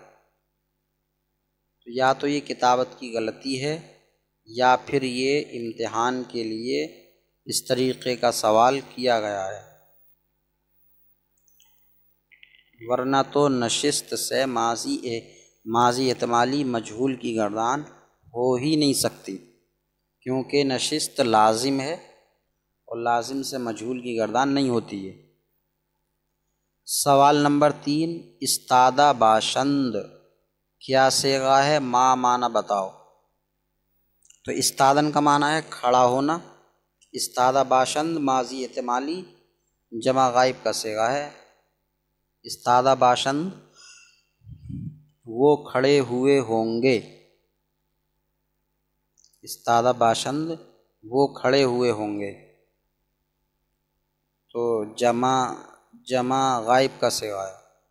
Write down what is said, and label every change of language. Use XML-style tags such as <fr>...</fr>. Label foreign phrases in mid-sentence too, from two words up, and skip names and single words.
<ur>تو یا تو یہ کتابت کی غلطی ہے یا پھر یہ امتحان کے لیے اس طریقے کا سوال کیا گیا ہے، ورنہ تو نشست سے ماضی احتمالی مجہول کی گردان ہو ہی نہیں سکتی، کیونکہ نشست لازم ہے اور لازم سے مجہول کی گردان نہیں ہوتی ہے۔ سوال نمبر 3،</ur> <fa>استادہ باشند</fa> <ur>کیا صیغہ ہے؟ ما معنی بتاؤ۔ تو استادن کا معنی ہے کھڑا ہونا،</ur> <fa>استادہ باشند</fa> <ur>ماضی احتمالی جمع غائب کا صیغہ ہے۔</ur> <fa>استادہ باشند</fa> <ur>وہ کھڑے ہوئے ہوں گے،</ur> <fa>استادہ باشند</fa> <ur>وہ کھڑے ہوئے ہوں گے، تو جمع غائب کا صیغہ ہے۔</ur>